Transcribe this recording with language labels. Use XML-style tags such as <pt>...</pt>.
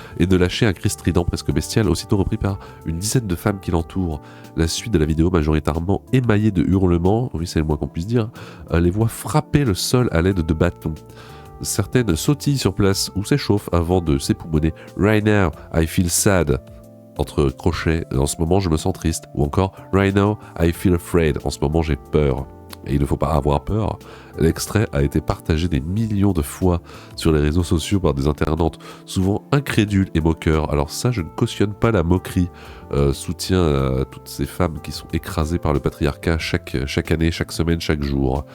<fr>Et de lâcher un cri strident presque bestial, aussitôt repris par une dizaine de femmes qui l'entourent. La suite de la vidéo, majoritairement émaillée de hurlements, oui c'est le moins qu'on puisse dire, les voit frapper le sol à l'aide de bâtons. Certaines sautillent sur place ou s'échauffent avant de s'époumoner.</fr> <en>Right now, I feel sad.</en> <fr>Entre crochets, en ce moment je me sens triste. Ou encore,</fr> <en>right now, I feel afraid.</en> <fr>En ce moment j'ai peur. Et il ne faut pas avoir peur. L'extrait a été partagé des millions de fois sur les réseaux sociaux par des internautes, souvent incrédules et moqueurs. Alors ça, je ne cautionne pas la moquerie. Soutien à toutes ces femmes qui sont écrasées par le patriarcat chaque année, chaque semaine, chaque jour.</fr>